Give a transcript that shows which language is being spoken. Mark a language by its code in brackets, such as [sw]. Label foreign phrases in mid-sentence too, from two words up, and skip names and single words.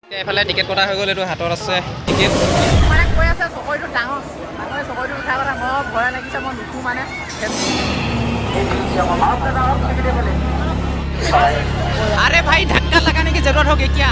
[as] এইফালে টিকেট কটা হৈ গ'ল, এইটো হাতত আছে টিকেট। মানে কৈ আছে চকৰিটো ডাঙৰ, মানুহে চকৰিটো উঠাৰ কথা মই ভয় লাগিছে, মই নুঠো মানে। [hi] अरे भाई धक्का लगाने की जरूरत होगी क्या?